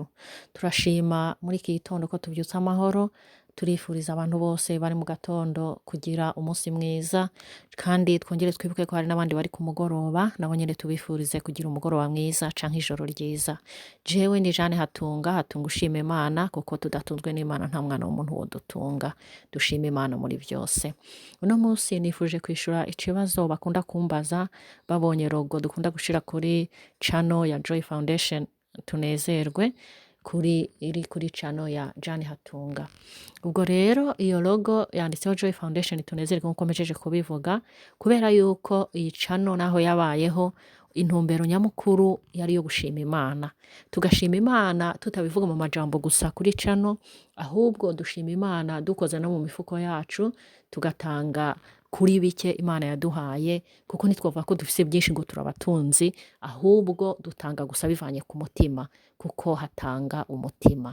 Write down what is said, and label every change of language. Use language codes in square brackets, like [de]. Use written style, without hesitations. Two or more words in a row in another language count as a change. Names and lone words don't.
[rn] Turashima muri iki gitondo ko tuvyutse amahoro, turifuriza abantu bose bari mu gatondo kugira umunsi mwiza, kandi twongere twibuke ko hari n'abandi bari ku mugoroba, nabo nyene tubifurize kugira umugoroba mwiza canke ijoro ryiza. Jewe ni Jane Hatunga ushima Imana, kuko tudatunzwe n'Imana nta mwana w'umuntu wodutunga. Dushima Imana muri vyose. Uno munsi nifuje kwishura ikibazo bakunda kumbaza babonye logo dukunda gushira kuri channel ya Joy Foundation tunezerwe, iri kuri channel ya Jane Hatunga. Ubwo rero iyo logo yanditseho Joy Foundation tunezerwe nkuko mpejeje kubivuga, kubera yuko iyi channel naho yabayeho intumbero nyamukuru yari yo gushima Imana. Tugashima Imana tutabivuga mu majambo gusa kuri channel, ahubwo dushima Imana dukoze no mu mifuko yacu, tugatanga kuri bike Imana yaduhaye, kuko ntitwovuga ko dufise byinshi ngo turabatunzi, ahubwo dutanga gusa bivanye ku mutima, kuko hatanga umutima.